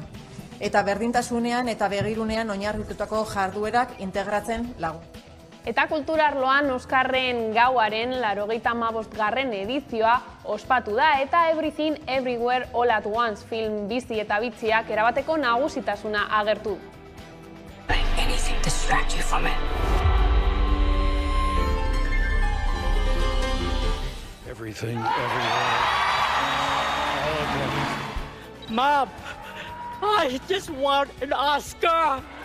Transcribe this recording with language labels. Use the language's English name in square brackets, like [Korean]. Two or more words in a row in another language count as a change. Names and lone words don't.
[Basque] Eta berdintasunean eta begirunean oinarritutako jarduerak integratzen lagun. Eta kulturarloan Oskarren gauaren 85. edizioa ospatu da eta Everything Everywhere All at Once film bizi eta bitziak erabateko nagusitasuna agertu. [English] Everything, everywhere, all at once. Mom, I just want an Oscar!